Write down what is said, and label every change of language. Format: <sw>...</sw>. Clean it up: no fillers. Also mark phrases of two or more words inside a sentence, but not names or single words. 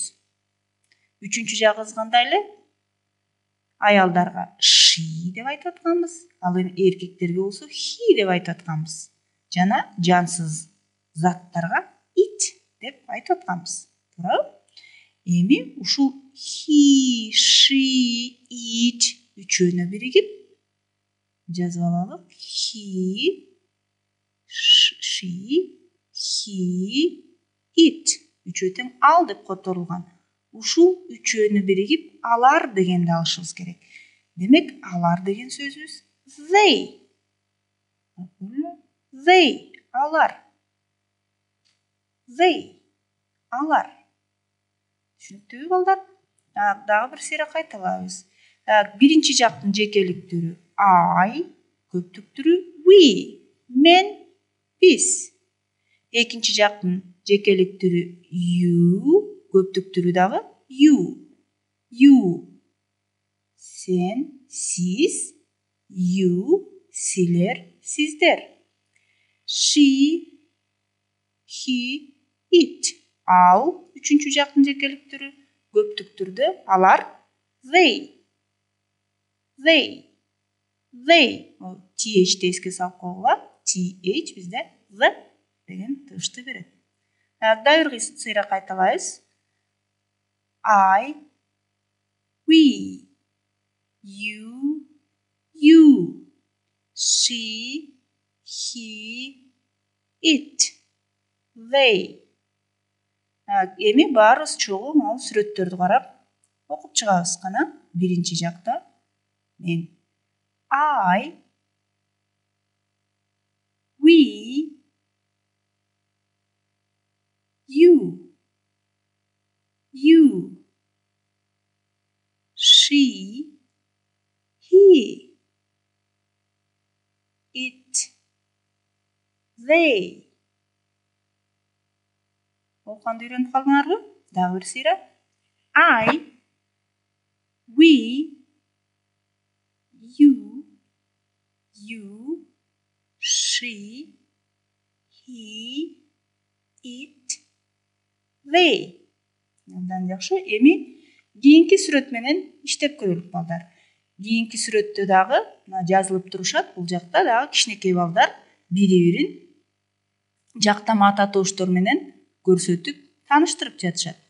<ky>Үчүнчү жак кандай эле? Аялдарга she деп айтып атканбыз. Ал эми эркектерге болсо he деп айтып атканбыз. Жана жансыз заттарга it деп айтып атканбыз. Туурабы? Эми ушул</ky> <en>he, she, it</en> <ky>үчөөнө биригип жазып алалы.</ky> <en>He, she, he, it.</en> <ky>Үчөө тең ал деп которулган. Ушул үчөөнү биригип алар дегенди алышыбыз керек. Демек, алар деген сөзүбүз they.</ky> <en>They, алар. They,</en> <ky>алар. Түшүнүктүүбү балдар? Дагы бир сыйра кайталайбыз. Биринчи жактын жекелик түрү I, көптүк түрү we, мен, биз. Экинчи жактын жекелик түрү you, көптүк түрү дагы you. Сен, сиз, you, силер, сиздер.</ky> <en>She, he, it.</en> <ky>Ал үчүнчү жактын жекелик түрү, көптүк түрдө алар they. TH эске салып койгула. TH бизде the деген тыбышты берет. Дагы бир сыйра кайталайбыз.</ky> <en>I, we, you, she, he, it, they.</en> <ky>Эми баарыбыз чогуу могу сүрөттөрдү карап окуп чыгабыз кана. Биринчи жакта мен</ky> <en>I, we, you, she, he, it, they.</en> <ky>Окуганды үйрөнүп калдыңарбы? Дагы бир сыйра.</ky> <en>I, we, you, she, he, it, they.</en> <ky>Андан жакшы. Эми кийинки сүрөт менен иштеп көрөлүк балдар. Кийинки сүрөттө дагы жазылып турушат. Бул жакта дагы кичинекей балдар бири-бирин жактама атоочтор менен көрсөтүп, тааныштырып жатышат.</ky>